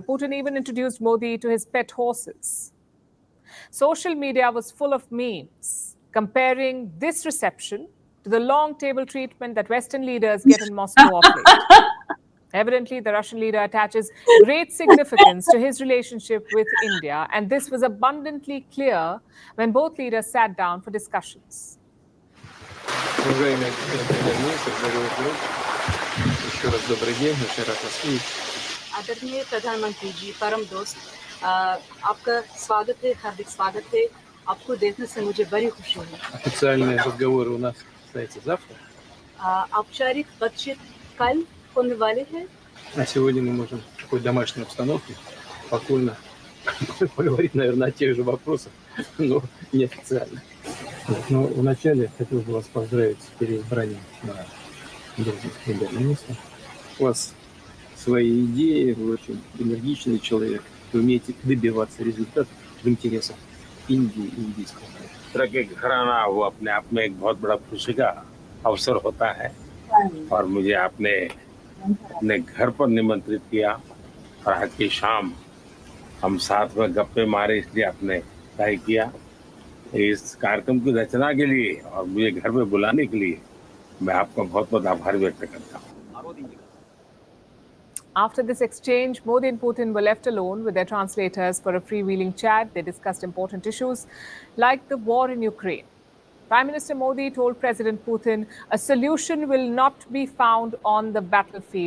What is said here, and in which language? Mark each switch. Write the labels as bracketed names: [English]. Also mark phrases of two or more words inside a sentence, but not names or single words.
[English] Putin even introduced Modi to his pet horses. Social media was full of memes comparing this reception to the long table treatment that Western leaders get in Moscow of late. Evidently, the Russian leader attaches great significance to his relationship with India, and this was abundantly clear when both leaders sat down for discussions. [Russian] Уважаемый премьер-министр, дорогой друг, еще раз добрый день, очень рад вас видеть. [Hindi] आदरणीय प्रधानमंत्री जी, परम दोस्त, आपका स्वागत है, हार्दिक स्वागत है। आपको देखने से मुझे बड़ी खुशी है। [Russian] Официальные разговоры у нас состоятся завтра. [Hindi] औपचारिक बातचीत कल होने वाली है। [Russian] А сегодня мы можем в такой домашней обстановке спокойно поговорить, наверное, о тех же вопросах, но неофициально. Но вначале хотел бы вас поздравить с переизбранием на должность премьер-министра. У вас свои идеи, вы очень энергичный человек, вы умеете добиваться результатов в интересах Индии и индийского народа. [Hindi] तरह के घराना वो अपने आप में एक बहुत बड़ा खुशी का अवसर होता है और मुझे आपने अपने घर पर निमंत्रित किया और आज की शाम हम साथ में गप्पे मारे, इसलिए आपने तय किया। इस कार्यक्रम की रचना के लिए और मुझे घर पे बुलाने के लिए मैं आपका बहुत बहुत आभार व्यक्त करता हूँ। [English] After this exchange, Modi and Putin were left alone with their translators for a freewheeling chat. They discussed important issues like the war in Ukraine. Prime Minister Modi told President Putin a solution will not be found on the battlefield.